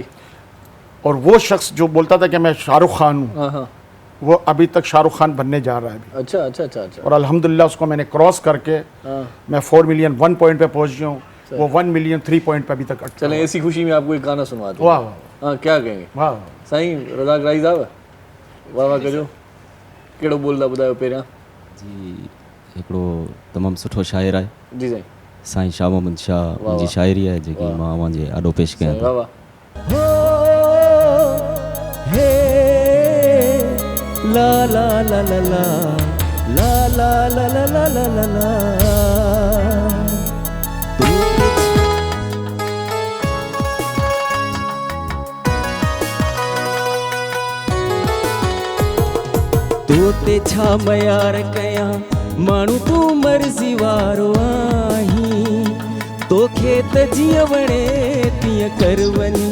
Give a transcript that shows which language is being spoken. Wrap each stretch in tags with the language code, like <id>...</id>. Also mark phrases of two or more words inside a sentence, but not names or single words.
<hi>और वो शख्स जो बोलता था कि मैं शाहरुख खान हूँ, हाँ हाँ, वो अभी तक शाहरुख खान बनने जा रहा है अभी। अच्छा अच्छा अच्छा अच्छा, और अल्हम्दुलिल्लाह उसको मैंने क्रॉस करके हाँ, मैं 4 मिलियन 1 पॉइंट पे पहुँच गया हूँ। वो 1 मिलियन 3 पॉइंट पे अभी तक अटका चलें हुआ है। ऐसी खुशी में आपको एक गाना सुनवाते हैं। वाह वाह हाँ क्या कहेंगे वाह</hi> <sd>साईं रज़ाक राइज़ आवे वाह वाह कजो कहिड़ो ॿोलंदा ॿुधायो पहिरियां जी हिकिड़ो तमामु सुठो शाइर आहे जी साईं साईं शाह मोहम्मद शाह मुंहिंजी शाइरी आहे जेकी मां अव्हांजे आॾो पेश कयां वाह थो। वाह हे ला ला ला ला ला ला ला ला ला ला ला ला ला तो ते छा मयार कयां माण्हू तूं मर्ज़ी वारो आहीं तोखे त जीअं वणे तीअं कर वञी</sd>